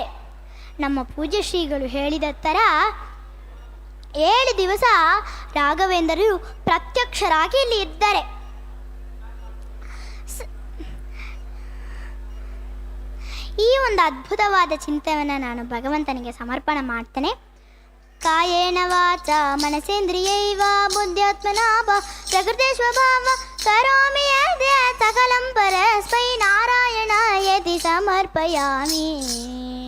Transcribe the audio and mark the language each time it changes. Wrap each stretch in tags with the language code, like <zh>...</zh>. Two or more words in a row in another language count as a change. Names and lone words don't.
<kn>ನಮ್ಮ ಪೂಜ್ಯ ಶ್ರೀಗಳು ಹೇಳಿದ ಥರ 7 ದಿವಸ ರಾಘವೇಂದ್ರರು ಪ್ರತ್ಯಕ್ಷರಾಗಿ ಇಲ್ಲಿ ಇದ್ದಾರೆ. ಈ ಒಂದು ಅದ್ಭುತವಾದ ಚಿಂತನೆಯನ್ನು ನಾನು ಭಗವಂತನಿಗೆ ಸಮರ್ಪಣೆ ಮಾಡ್ತೇನೆ.</kn> <sa>ಕಾಯೇನ ವಾಚ ಮನಸೇಂದ್ರಿಯೈವ ಬುದ್ಧ್ಯಾತ್ಮನಾ ಪ್ರಕೃತಿ ಸ್ವಭಾವ ಕರೋಮಿ ಯದ್ಯತ್ ಸಕಲಂ ಪರಸ್ಮೈ ನಾರಾಯಣಾಯತಿ ಸಮರ್ಪಯಾಮಿ.</sa>